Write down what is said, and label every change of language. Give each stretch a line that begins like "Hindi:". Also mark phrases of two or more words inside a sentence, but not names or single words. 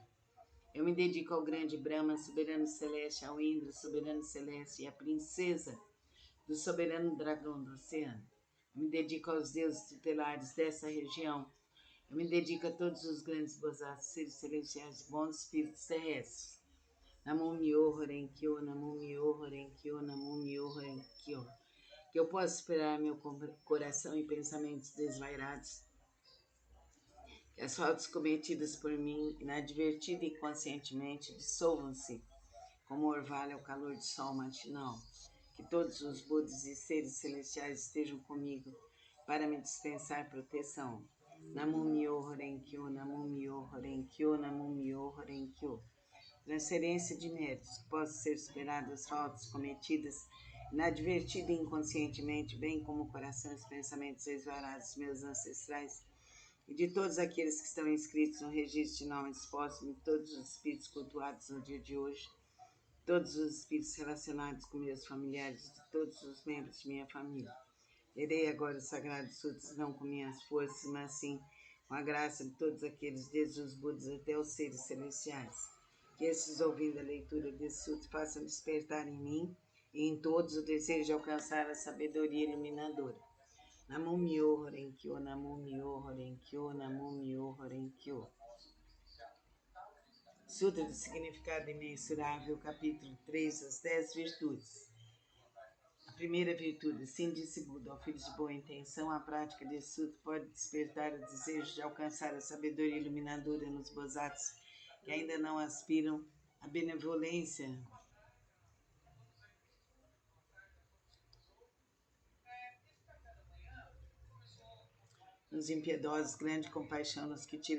Portuguese: Eu me dedico ao grande Brahma, soberano celeste, ao Indra, soberano celeste, e à princesa do soberano dragão do oceano. Eu me dedico aos deuses tutelares dessa região. Eu me dedico a todos os grandes Bosatsus, seres celestiais e bons espíritos terrestres.
Japanese: 南無妙法蓮経 南無妙法蓮経 南無妙法蓮経.
Portuguese: Que eu possa esperar meu coração e pensamentos desvairados, que as faltas cometidas por mim, inadvertida e conscientemente, dissolvam-se como orvalho ao calor do sol matinal. Que todos os Budas e seres celestiais estejam comigo para me dispensar proteção.
Japanese: 南無妙法蓮経 南無妙法蓮経 南無妙法蓮経.
Portuguese: Transferência de méritos, que possam ser superadas as faltas cometidas inadvertida e inconscientemente, bem como o coração e os pensamentos desvarados dos meus ancestrais, e de todos aqueles que estão inscritos no registro de nomes póstumos, de todos os espíritos cultuados no dia de hoje, todos os espíritos relacionados com meus familiares, de todos os membros de minha família. Lerei agora os sagrados sutras, não com minhas forças, mas sim com a graça de todos aqueles, desde os Budas até os seres celestiais. Que esses, ouvindo a leitura desse sutra, façam despertar em mim e em todos o desejo de alcançar a sabedoria iluminadora.
Japanese: 南無妙法蓮華経 南無妙法蓮華経 南無妙法蓮華経.
Portuguese: Sutra do Significado Imensurável, capítulo 3, as 10 virtudes. A primeira virtude, sim, disse Buda, ao filho de boa intenção, a prática desse sutra pode despertar o desejo de alcançar a sabedoria iluminadora nos bodhisattvas que ainda não aspiram à benevolência nos impiedosos, grande compaixão nos que tira